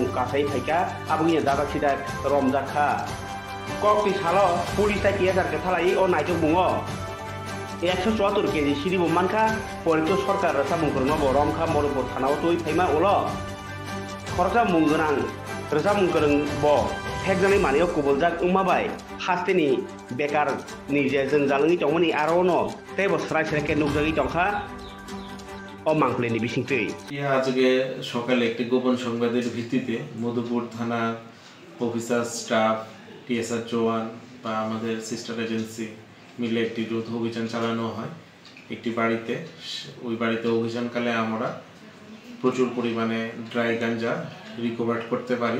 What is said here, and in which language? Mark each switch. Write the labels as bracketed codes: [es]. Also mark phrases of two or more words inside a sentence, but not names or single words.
[trp] गासै फैका आबुनि दादा सिदा रमजाखा कक नि सालो पुलिस ताइ केजार गथालाई अ नायजो बुङो 174 केजि सिरिबो मानखा परितु सरकार रोजाबमुंखोरनो बरमखा मधुपुर थानाव तुइ फैमा उलो खरजा मुंगोनां रोजाबमुंखोरों ब फेकजानाय मानियो कुबलजाक उमाबाय हास्टेनि बेकार निजे जों जालङै दंमोनि आरोनो तेबो सराय सरायके नुजागै दंखा [bn] আজকে সকালে একটি গোপন সংবাদের ভিত্তিতে মধুপুর থানা [en] officer staff [bn] টিএসআর জওয়ান বা আমাদের [en] sister agency [bn] মিলে একটি যৌথ অভিযান চালানো হয় একটি বাড়িতে ওই বাড়িতে অভিযানকালে আমরা প্রচুর পরিমাণে ড্রাই গাঞ্জা রিকভার করতে পারি